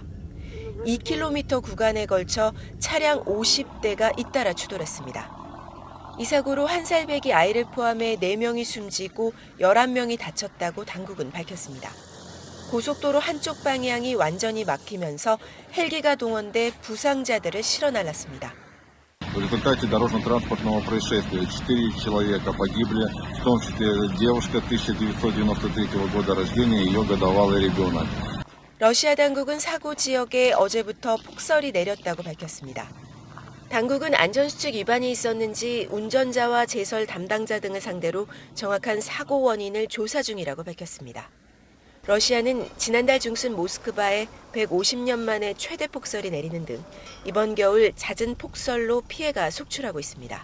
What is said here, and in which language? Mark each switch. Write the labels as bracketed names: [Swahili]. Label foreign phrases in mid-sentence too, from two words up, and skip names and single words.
[Korean] 2km 구간에 걸쳐 차량 50대가 잇따라 추돌했습니다. 이 사고로 1살배기 아이를 포함해 4명이 숨지고 11명이 다쳤다고 당국은 밝혔습니다. 고속도로 한쪽 방향이 완전히 막히면서 헬기가 동원돼 부상자들을 실어 날랐습니다. [Russian] В результате дорожно-транспортного происшествия 4 человека погибли, в том числе девушка 1993 года рождения и ее годовалый ребенок. [Korean] 러시아 당국은 사고 지역에 어제부터 폭설이 내렸다고 밝혔습니다. 당국은 안전수칙 위반이 있었는지 운전자와 제설 담당자 등을 상대로 정확한 사고 원인을 조사 중이라고 밝혔습니다. 러시아는 지난달 중순 모스크바에 150년 만에 최대 폭설이 내리는 등 이번 겨울 잦은 폭설로 피해가 속출하고 있습니다.